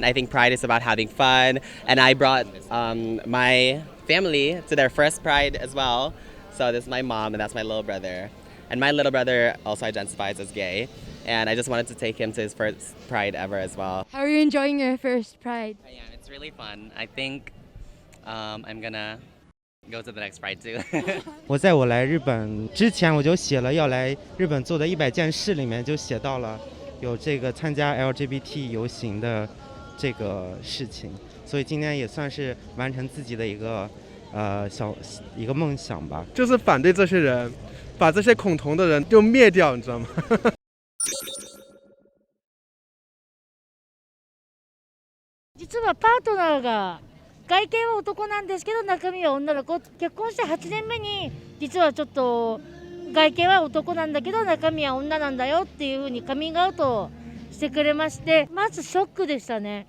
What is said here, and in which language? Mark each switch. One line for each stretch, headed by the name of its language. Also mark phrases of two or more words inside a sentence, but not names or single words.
English: I think Pride is about having fun, and I brought my family to their first Pride as well. So this is my mom, and that's my little brother, and my little brother also identifies as gay, and I just wanted to take him to his first Pride ever as well. How are you enjoying your first Pride? Yeah, it's really fun. I think I'm gonna go to the next Pride too.
Chinese: 我在我来日本之前，我就写了要来日本做的100件事里面就写到了有这个参加 LGBT 游行的这个事情，所以今天也算是完成自己的一个梦想吧。就是反对这些人，把这些恐同的人就灭掉，你知道吗？
Japanese: 実はパートナーが外見は男なんですけど中身は女の子。結婚して8年目に実はちょっと外見は男なんだけど中身は女なんだよっていう風にカミングアウトをしてくれまして、まずショックでしたね。